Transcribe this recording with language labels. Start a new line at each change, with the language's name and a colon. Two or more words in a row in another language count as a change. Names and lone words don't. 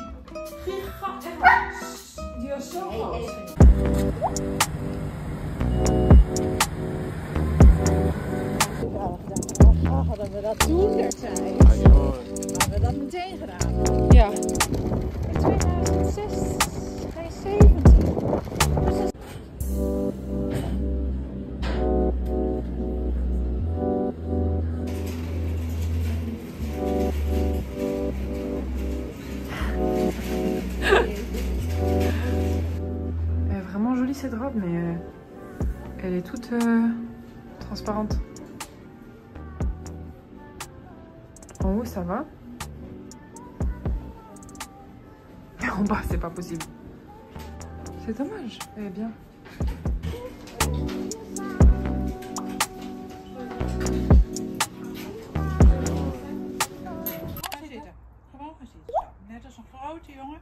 Dutch: Gigantisch. Die was zo groot. Hadden we dat toen destijds? Hadden we dat meteen gedaan? Ja. In 2006, geen 17.
French: Elle est vraiment jolie cette robe, mais elle est toute transparente. En haut, ça va. En bas, c'est pas possible. C'est dommage. Elle est bien.
Dutch: Zitten. Gewoon gaan zitten. Zo. Net als een grote jongen.